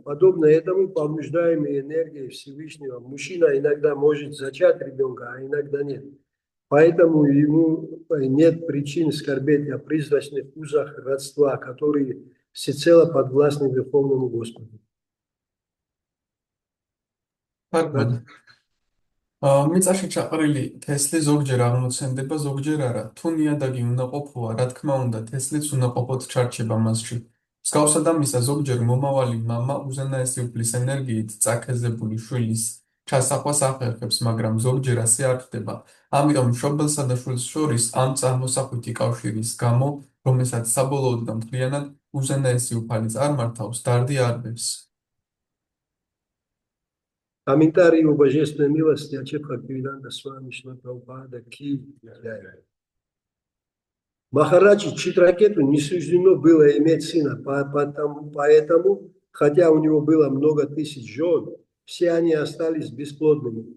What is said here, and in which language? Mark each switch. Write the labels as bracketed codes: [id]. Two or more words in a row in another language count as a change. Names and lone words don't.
[ru] Подобно этому, побуждаемый энергией Всевышнего, мужчина иногда может зачать ребенка, а иногда нет. Поэтому ему нет причин скорбеть о призрачных узах родства, которые всецело подвластны Верховному Господу. [ka] მიწაში ჩაყრილი თესლი ზოგჯერ აღმოცენდება, ზოგჯერ არა. თუ ნიადაგი უნდა ყოფოა, რა თქმა უნდა, თესლიც უნდა ყოფოთ ჩარჩება მასში. მსგავსად ამისა, ზოგჯერ მომავალი მამა უზენაესი უფლის ენერგიით წაქეზებული შვილის ჩასახვას ახერხებს, მაგრამ ზოგჯერ ასე არ ხდება. ამიტომ მშობელსა და შვილს შორის ამ წარმოსახვითი კავშირის გამო, რომელსაც საბოლოოდ და მთლიანად უზენაესი უფალი წარმართავს, დარდი არ ვეს. [ru] Комментарий о божественной милости Ачет Бхактивиданта Свами Шрила Прабхупада [hi] की जय. [ru] Махараджи Читракету не суждено было иметь сына, поэтому, хотя у него было много тысяч жен, все они остались бесплодными.